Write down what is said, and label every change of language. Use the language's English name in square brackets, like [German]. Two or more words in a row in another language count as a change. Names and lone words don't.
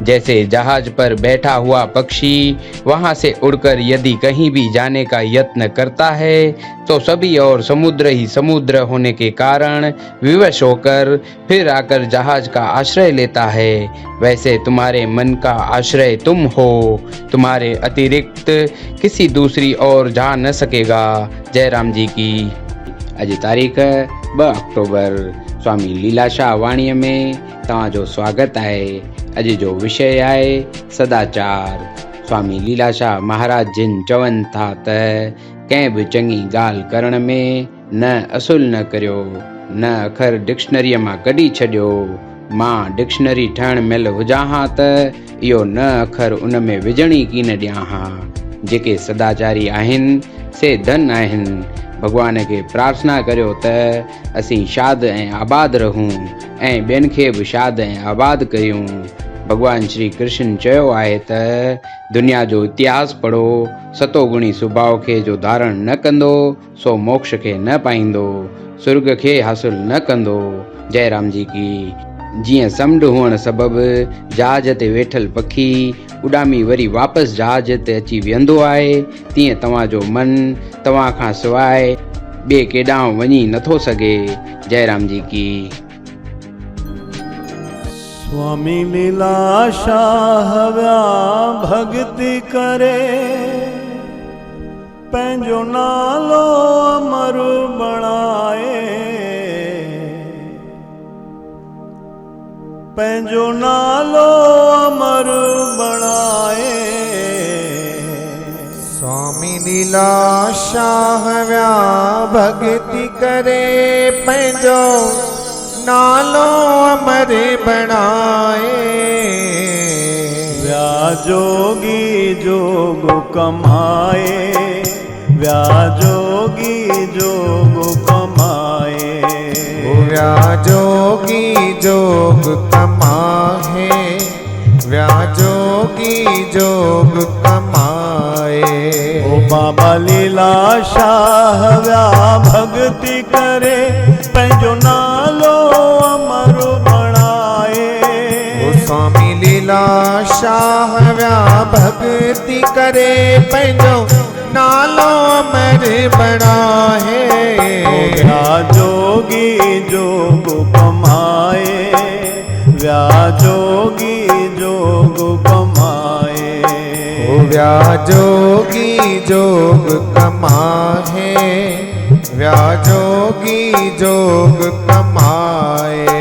[Hindi] जैसे जहाज पर बैठा हुआ पक्षी वहां से उड़कर यदि कहीं भी जाने का यत्न करता है तो सभी और समुद्र ही समुद्र होने के कारण विवश होकर फिर आकर जहाज का आश्रय लेता है, वैसे तुम्हारे मन का आश्रय तुम हो। तुम्हारे अतिरिक्त किसी दूसरी ओर जा न सकेगा। जय राम जी की। [Sindhi] अॼु तारीख़ 2 अक्टूबर स्वामी लीलाशाह वाणीअ में तव्हांजो स्वागत आहे। अॼु जो विषय आहे सदाचार। स्वामी लीलाशाह महाराज जिन चवनि था त कंहिं बि चङी ॻाल्हि करण में न असुल न करियो, न अखर डिक्शनरीअ मां कढी छॾियो। मां डिक्शनरी ठहण महिल हुजां हा त इहो न अखर उन में विझणी कीन ॾियां हा। जेके सदाचारी आहिनि से धन आहिनि। भगवान खे प्रार्थना करियो त असीं शाद ऐं आबाद रहूं ऐं ॿियनि खे बि शाद ऐं आबाद कयूं। भगवान श्री कृष्ण चयो आहे त दुनिया जो इतिहास पढ़ो, सतोगुणी स्वभाव खे जो धारण न कंदो सो मोक्ष खे न पाईंदो, स्वर्ग खे हासिल न कंदो। [Hindi] जय राम जी की। [Sindhi] जीअं समुंड हुअण सबबि जहाज ते वेठल पखी उॾामी वरी वापसि जहाज ते अची वेहंदो आहे, तीअं तव्हांजो मन तव्हां खां सवाइ ॿिए केॾांहुं वञी नथो सघे। [Hindi] जय राम जी की। [Sindhi] स्वामी लीलाशाह व्या भक्ति करे, पंहिंजो नालो अमर बणाए, पंहिंजो नालो अमर बणाए। स्वामी लीलाशाह व्या भक्ति करे, पंहिंजो नालो अमर बणाए। व्या जोगी जोग कमाए, व्या जोगी जोग कमाए। व्या जोगी जोग कमाए, व्या जोगी जोग कमाए। ओ बाबा लीलाशाह व्या भक्ति करे, पंहिंजो नालो अमर बणाए। ओ स्वामी लीलाशाह व्या भक्ति करे, पंहिंजो नालो अमर बणाए। व्या जोगी जोग कमाए, व्या जोगी जोग कमाए। व्या जोगी जोग कमाए, व्या जोगी जोग कमाए।